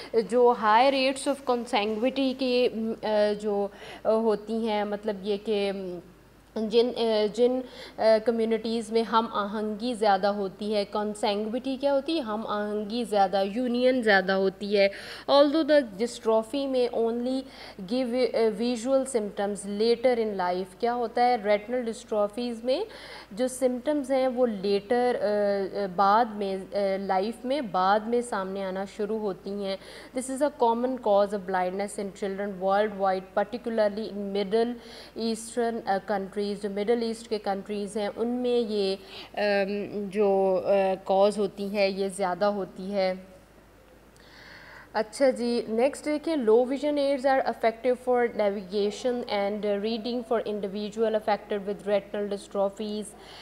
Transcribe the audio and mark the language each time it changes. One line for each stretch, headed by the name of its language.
Urdu: جو high rates of کنسینگوٹی کے جو ہوتی ہیں، مطلب یہ کہ جن کمیونٹیز میں ہم آہنگی زیادہ ہوتی ہے. کنسینگوٹی کیا ہوتی ہے؟ ہم آہنگی زیادہ، یونین زیادہ ہوتی ہے.
English: although the dystrophy may only give visual symptoms later in life.
Urdu: کیا ہوتا ہے ریٹنل ڈسٹرافیز میں جو سمٹمز ہیں وہ لیٹر بعد میں لائف میں بعد میں سامنے آنا شروع ہوتی ہیں.
English: this is a common cause of blindness in children worldwide, particularly in middle eastern countries.
Urdu: جو مڈل ایسٹ کے کنٹریز ہیں ان میں یہ جو کاز ہوتی ہے یہ زیادہ ہوتی ہے. اچھا جی، نیکسٹ دیکھیں،
English: Low vision aids are effective for navigation and reading for individual affected with retinal dystrophies.